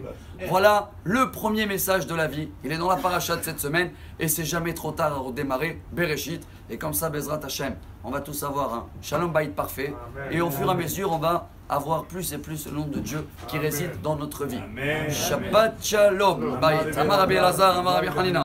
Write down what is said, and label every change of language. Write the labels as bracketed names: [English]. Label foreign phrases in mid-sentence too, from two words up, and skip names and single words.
[French] Voilà le premier message de la vie. Il est dans la paracha de cette semaine et c'est jamais trop tard à redémarrer. Bereshit. Et comme ça, [Hebrew] בעזרת השם, [French] on va tous avoir un [Hebrew] שלום בית [French] parfait. Et au fur et à mesure, on va avoir plus et plus le nom de Dieu qui réside dans notre vie. [Hebrew] שבת שלום בית. אמר רבי אלעזר, אמר רבי חנינא.